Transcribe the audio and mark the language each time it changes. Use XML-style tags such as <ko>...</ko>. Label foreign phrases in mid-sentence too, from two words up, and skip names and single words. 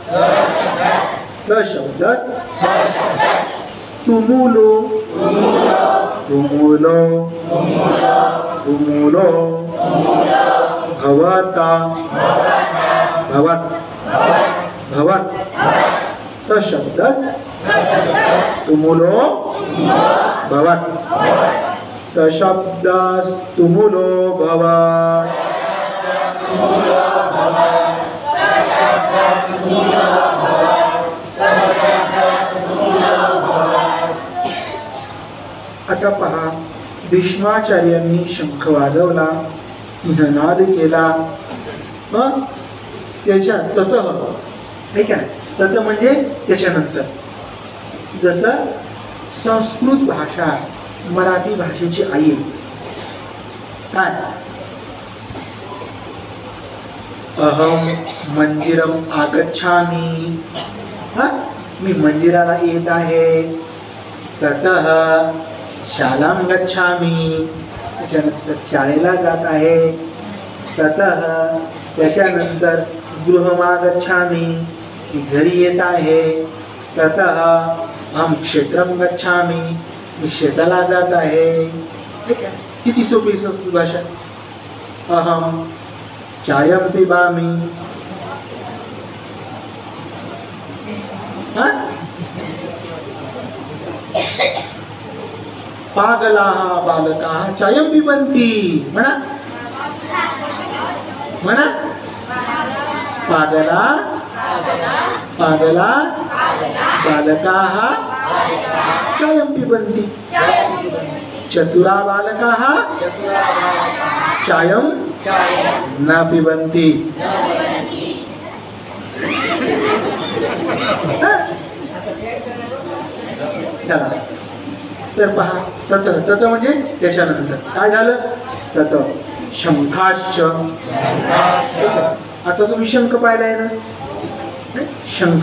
<sa>सशब्दस तुमुलो तुमुलो तुमुलो भवता भवत भवत सशब्दस तुमुलो भवत सशब्दस तुमुलो भवत.</sa> <mr>आता पहा, भीष्माचार्यांनी शंख वाजवला, सिंहनाद केला. त्याच्या ततः ठीक आहे. तत म्हणजे त्याच्यानंतर. जसं संस्कृत भाषा मराठी भाषेची आई काय?</mr> <sa>अहम मंदिरम आगच्छामि.</sa> <mr>मी मंदिराला येत आहे.</mr> <sa>ततः शालां गच्छामि.</sa> <mr>त्याच्यानंतर शाळेला जात आहे. ततः त्याच्यानंतर गृहमागच्छामि. मी घरी येत आहे.</mr> <sa>ततः अहं क्षेत्रं गच्छामि.</sa> <mr>मी शेताला जात आहे. ठीक आहे. किती सोपी संस्कृत भाषा.</mr> <sa>अहम चायं पिबामि. पागलाः बालकाः चायं पिबन्ति.</sa> <mr>म्हणा म्हणा.</mr> <sa>पागला पागला बालकाः चायं पिबन्ति. चतुरा बालकाः चायं न पिबन्ति.</sa> <mr>चला तर पहा, तत तत म्हणजे त्याच्यानंतर काय झालं?</mr> <sa>तत शंखाश्च.</sa> <mr>आता तुम्ही शंख पाहिलाय ना, शंख.</mr>